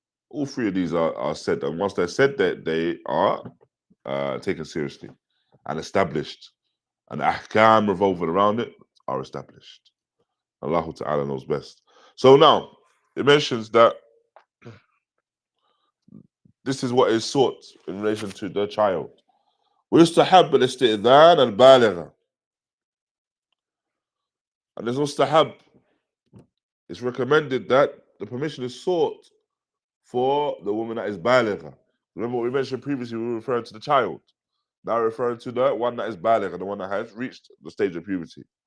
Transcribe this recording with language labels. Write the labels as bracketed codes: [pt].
[en] All 3 of these are said, and once they're said, that they are taken seriously and established, and ahkam revolving around it are established. Allah Ta'ala knows best. So now, it mentions that this is what is sought in relation to the child. [ar] ويستحب الاستئذان البالغة. [en] And there's mustahab. It's recommended that the permission is sought for the woman that is baligha. Remember what we mentioned previously, we were referring to the child. Now we're referring to the one that is baligha, the one that has reached the stage of puberty.